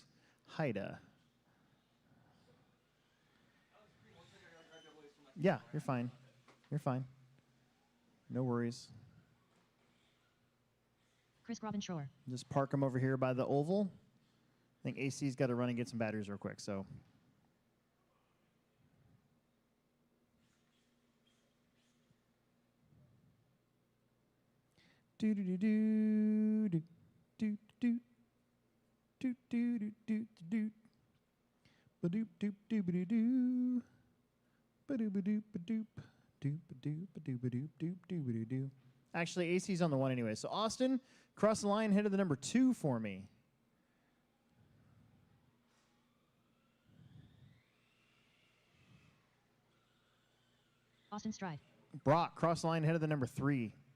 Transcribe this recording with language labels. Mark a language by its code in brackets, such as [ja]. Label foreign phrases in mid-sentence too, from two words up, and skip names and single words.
[en] Haida. Yeah, you're fine. You're fine. No worries. Chris Robin Shore. Just park them over here by the oval. I think AC's got to run and get some batteries real quick, so. Do do do do do do do do do do do do ba doop doop doop ba doo ba doop ba doop ba doop doop ba doop ba doop ba doop doop doop ba doo. Actually, AC's on the 1 anyway. So Austin, cross the line, head to the number 2 for me. Austin Stride. Brock, cross the line, head to the number 3.